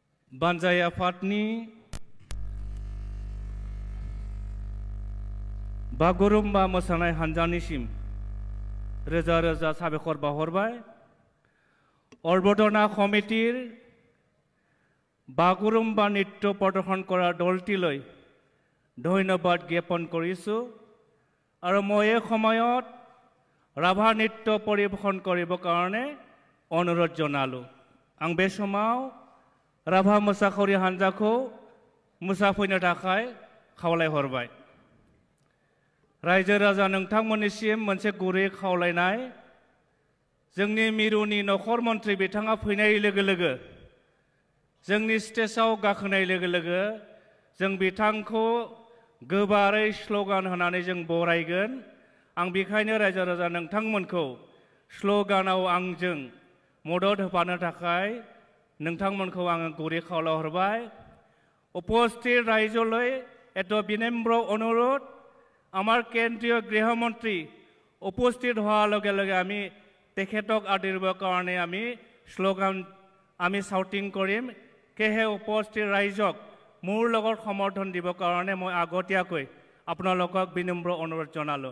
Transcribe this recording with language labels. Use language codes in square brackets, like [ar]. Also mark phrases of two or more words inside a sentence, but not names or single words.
[brx] बानजाय आफादनि बागुरुम्बा मोसानाय हानजानिसिम रोजा रोजा साबायखर बावहरबाय। [as] অৰ্বদনা কমিটিৰ বাগুৰুম্বা নৃত্য প্ৰদৰ্শন কৰা দলটিলৈ ধন্যবাদ জ্ঞাপন কৰিছোঁ আৰু মই এই সময়ত ৰাভা নৃত্য পৰিৱেশন কৰিবৰ কাৰণে অনুৰোধ জনালোঁ। [brx] आं बे समाव राभा मोसाखावरि हानजाखौ मोसाफैनो थाखाय खावलायहरबाय। रायजो राजा नोंथांमोननिसिम मोनसे गुरै खावलायनाय, जोंनि मिरुनि नखर मन्त्रि बिथाङा फैनाय लोगो लोगो जोंनि स्टेजआव गाखोनाय लोगो लोगो जों बिथांखौ गोबारै स्ल'गान होनानै जों बरायगोन। आं बेखायनो रायजो राजा नोंथांमोनखौ स्ल'गानाव आंजों मदद होफानो थाखाय नोंथांमोनखौ आङो गुरै खावलायहरबाय। [as] উপস্থিত ৰাইজলৈ এটা বিনম্ৰ অনুৰোধ, আমাৰ কেন্দ্ৰীয় গৃহমন্ত্ৰী উপস্থিত হোৱাৰ লগে লগে আমি তেখেতক আদৰিবৰ কাৰণে আমি শ্লোগান আমি শাউটিং কৰিম। সেয়েহে উপস্থিত ৰাইজক মোৰ লগত সমৰ্থন দিবৰ কাৰণে মই আগতীয়াকৈ আপোনালোকক বিনম্ৰ অনুৰোধ জনালোঁ।